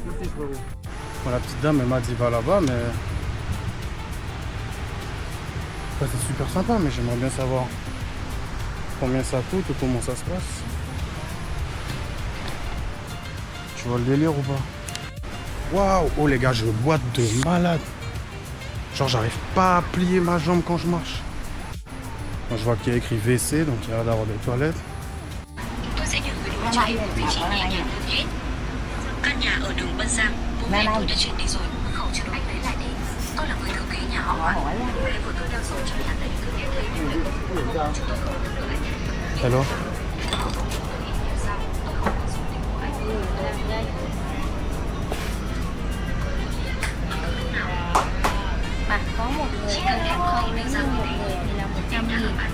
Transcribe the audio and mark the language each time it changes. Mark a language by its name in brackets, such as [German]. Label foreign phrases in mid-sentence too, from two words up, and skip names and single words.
[French] Bon, la petite dame, elle m'a dit, va là-bas, mais... Après, c'est super sympa, mais j'aimerais bien savoir combien ça coûte ou comment ça se passe. Tu vois le délire ou pas? Waouh! Oh, les gars, je boite de malade. Genre j'arrive pas à plier ma jambe quand je marche. Moi, je vois qu'il y a écrit WC, donc il y a l'air d'avoir des toilettes. Hello. [Vietnamese] Mà có một người cân nặng không, nếu như một người thì là 100.000.